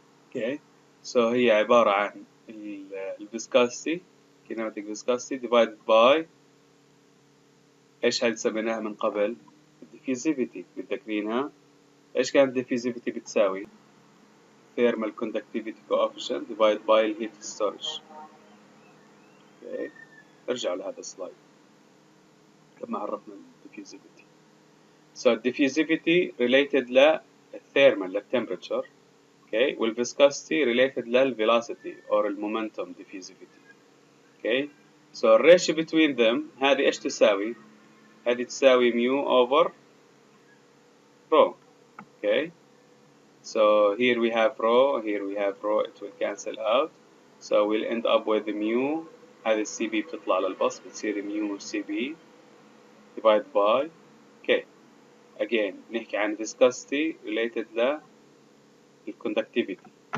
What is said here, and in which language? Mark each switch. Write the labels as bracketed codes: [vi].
[en] Okay, [ar] هي عبارة عن الفيسكاسيتي [en] kinetic viscosity divided by [ar] ايش هاي سميناها من قبل؟ [en] diffusivity، [ar] متذكرينها؟ ايش كانت [en] diffusivity [ar] بتساوي؟ [en] thermal conductivity coefficient divided by heat storage. okay. [ar] ارجعوا لهذا السلايد كما عرفنا diffusivity. [en] diffusivity related للthermal للtemperature. okay. والviscosity related للvelocity or momentum diffusivity. okay. [ar] الريشيو [en] between them [ar] هذه ايش تساوي؟ هذه تساوي [en] mu over rho. okay. Here we have rho, here we have rho, it will cancel out. We'll end up with the mu. [ar] هذه السي بي بتطلع للبسط بتصير mu سي بي [en] divided by K. Again [ar] نحكي عن [en] viscosity related للconductivity.